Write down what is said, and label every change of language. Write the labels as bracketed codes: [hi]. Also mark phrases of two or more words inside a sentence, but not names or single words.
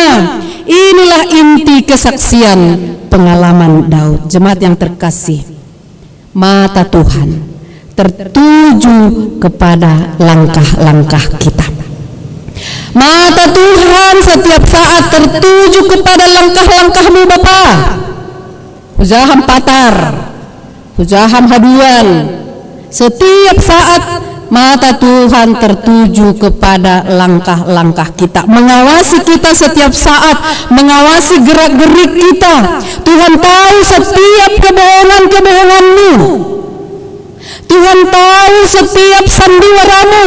[id] Inilah inti kesaksian pengalaman Daud. Jemaat yang terkasih, mata Tuhan tertuju kepada langkah-langkah kita. Mata Tuhan setiap saat tertuju kepada langkah-langkahmu Bapa. [bts] Hujaham patar, hujaham haduan. [id] Setiap saat mata Tuhan tertuju kepada langkah-langkah kita, mengawasi kita setiap saat, mengawasi gerak-gerik kita. Tuhan tahu setiap kebohongan-kebohonganmu. Tuhan tahu setiap sandiwaramu.